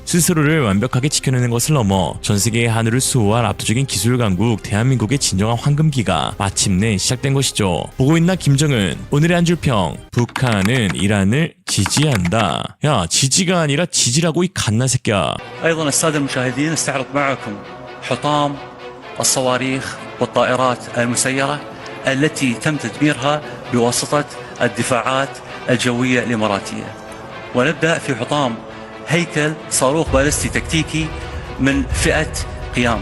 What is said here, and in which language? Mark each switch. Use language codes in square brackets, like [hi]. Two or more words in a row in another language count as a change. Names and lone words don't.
[ko] 스스로를 완벽하게 지켜내는 것을 넘어 전 세계의 하늘을 수호할 압도적인 기술 강국 대한민국의 진정한 황금기가 마침내 시작된 것이죠. 보고 있나 김정은. 오늘의 한 줄평. 북한은 이란을 지지한다. 야, 지지가 아니라 지지라고 이 갓나 새끼야. [ar] أيضا السادة المشاهدين نستعرض معكم حطام الصواريخ والطائرات المسيرة التي تم تدميرها بواسطة الدفاعات الجوية الإماراتية. ونبدأ في حطام هيكل صاروخ باليستي تكتيكي من فئة قيام.